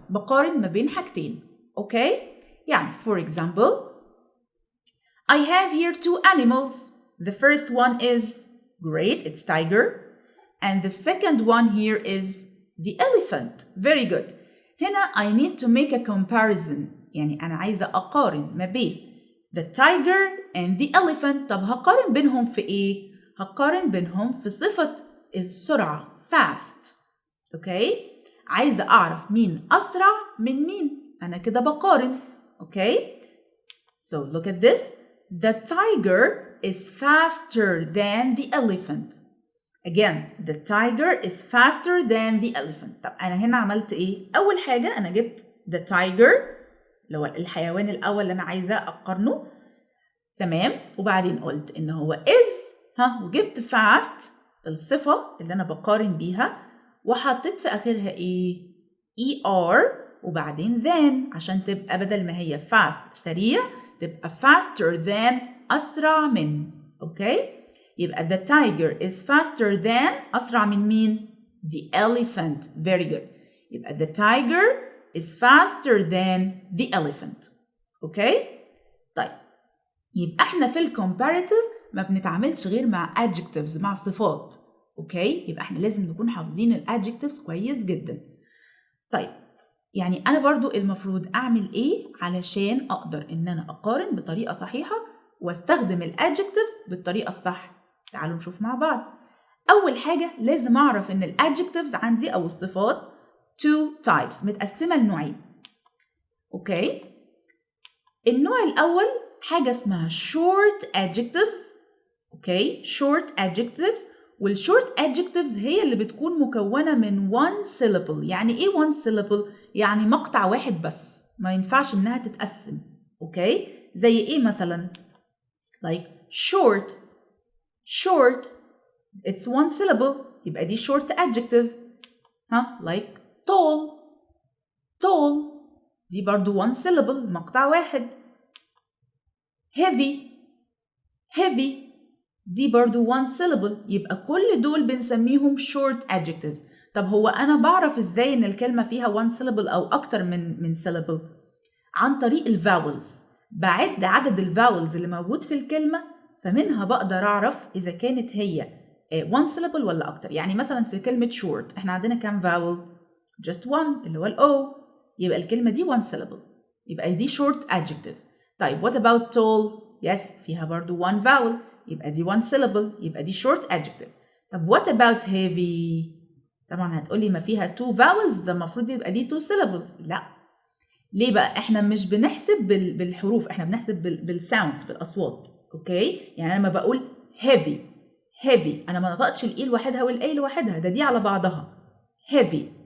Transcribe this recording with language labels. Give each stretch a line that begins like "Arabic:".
Arabic: بقارن ما بين حاجتين. Okay?
English: يعني, for example, I have here 2 animals. The first one is great, it's tiger. And the second one here is the elephant. Very good. هنا I need to make a comparison.
Arabic: يعني أنا عايزة أقارن ما بين
English: the tiger and the elephant.
Arabic: طب هقارن بينهم في إيه؟ هقارن بينهم في صفة السرعة.
English: Fast. Okay?
Arabic: عايزة أعرف مين أسرع من مين. أنا كده بقارن. Okay?
English: So look at this. The tiger is faster than the elephant. Again, the tiger is faster than the elephant.
Arabic: طب أنا هنا عملت إيه؟ أول حاجة أنا جبت the tiger اللي هو الحيوان الأول اللي أنا عايزة أقارنه. تمام؟ وبعدين قلت إن هو is وجبت fast الصفة اللي أنا بقارن بيها وحطيت في آخرها إيه؟ ER وبعدين then عشان تبقى بدل ما هي fast سريع تبقى faster than أسرع من.
English: Okay? يبقى the tiger is faster than
Arabic: أسرع من مين؟
English: The elephant. Very good. يبقى the tiger is faster than the elephant.
Arabic: أوكي؟ طيب يبقى احنا في الكومباريتيف ما بنتعاملش غير مع adjectives مع صفات. أوكي؟ يبقى احنا لازم نكون حافظين الادجكتيفز كويس جدا. طيب يعني أنا برضو المفروض أعمل إيه علشان أقدر إن أنا أقارن بطريقة صحيحة واستخدم الادجكتيفز بالطريقة الصح؟ تعالوا نشوف مع بعض. أول حاجة لازم أعرف إن الادجكتيفز عندي أو الصفات two types متقسمة لنوعين. أوكي؟ النوع الأول حاجة اسمها short adjectives.
English: Okay? short adjectives.
Arabic: والshort adjectives هي اللي بتكون مكونة من one syllable. يعني إيه one syllable؟ يعني مقطع واحد بس، ما ينفعش إنها تتقسم. أوكي؟ زي إيه مثلا؟ like short.
English: Short, it's one syllable.
Arabic: يبقى دي short adjective.
English: like tall. Tall.
Arabic: دي برضو one syllable مقطع واحد.
English: Heavy. Heavy.
Arabic: دي برضو one syllable. يبقى كل دول بنسميهم short adjectives. طب هو أنا بعرف إزاي إن الكلمة فيها one syllable أو أكتر من syllable؟ عن طريق الفاولز. بعد عدد الفاولز اللي موجود في الكلمة فمنها بقدر أعرف إذا كانت هي one syllable ولا أكتر. يعني مثلا في كلمة short إحنا عندنا كام vowel؟ just one اللي هو ال O. يبقى الكلمة دي one syllable.
English: يبقى دي short adjective. طيب what about tall؟ yes فيها برضو one vowel.
Arabic: يبقى دي one syllable. يبقى دي short adjective. طب what about heavy؟ طبعا هتقولي ما فيها two vowels ده المفروض يبقى دي two syllables. لا. ليه بقى؟ إحنا مش بنحسب بالحروف، إحنا بنحسب بالsounds بالأصوات. اوكي؟ يعني انا لما بقول heavy heavy انا ما نطقتش الاي لوحدها والاي لوحدها، ده دي على بعضها heavy.